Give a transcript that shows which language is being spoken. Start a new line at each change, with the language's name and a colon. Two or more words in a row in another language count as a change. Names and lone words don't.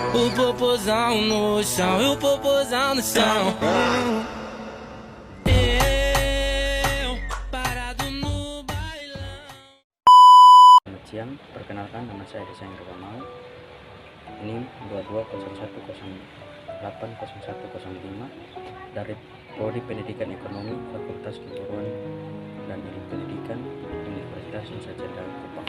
Portuguese: O popozão no chão, e o popozão no chão. Eu parado no bailão.
Indonesian: Selamat siang, perkenalkan nama saya Desainer Gamal. NIM 2201080105 dari Prodi Pendidikan Ekonomi Fakultas Keguruan dan Ilmu Pendidikan Universitas Nusa Cendana Kupang.